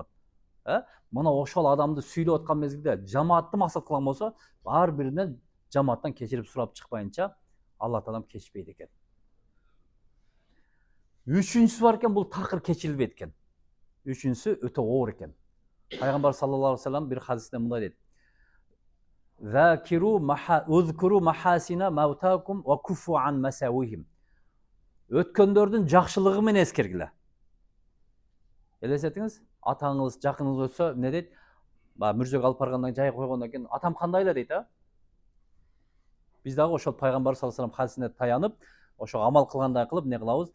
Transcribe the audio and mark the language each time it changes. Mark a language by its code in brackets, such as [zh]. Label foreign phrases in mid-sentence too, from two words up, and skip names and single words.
[ky] Мына ошол адамды сүйлөп аткан мезгилде жамаатты максат кылган болсо, ар биринен жамааттан кечирип сурап чыкпайынча Алла Таалам кечпейт экен. Үчүнчүсү бар экен, бул такыр кечирилбейт экен. Үчүнчүсү өтө оор экен. Пайгамбар [ar] صلى الله عليه وسلم [ky] бир хадисте мындай дейт. [ar] اذكروا محاسن موتاكم وكفوا عن مساويهم. [ky] Өткөндөрдүн жакшылыгы менен эскергиле. Элестетиңиз, атаңыз, жакыныңыз өтсө, эмне дейт? Мүрзөгө алып баргандан жай койгондон кийин атам кандай эле дейт, а? Биз дагы ошол пайгамбар [ar] صلى الله عليه وسلم [ky] хадисине таянып, ошого амал кылгандай кылып эмне кылабыз?